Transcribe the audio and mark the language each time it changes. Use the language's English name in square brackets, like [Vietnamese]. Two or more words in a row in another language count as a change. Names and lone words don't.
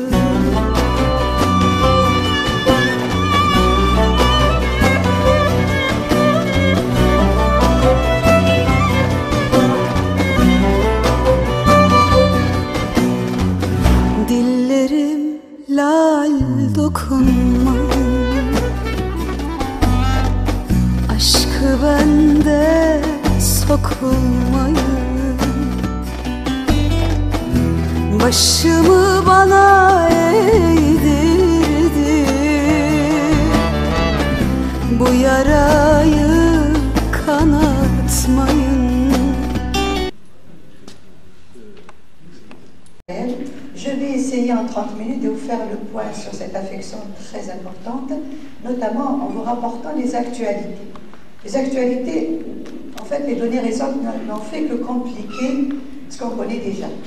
[Turkish] Dillerim lal dokunmayın, aşkı bende sokulmayın. Başımı bana eğdirdi, bu yarayı kanatmayın. [French] Je vais essayer en 30 minutes de vous faire le point sur cette affection très importante, notamment en vous rapportant les actualités. Les actualités, en fait, les données récentes n'ont fait que compliquer ce qu'on connaît déjà.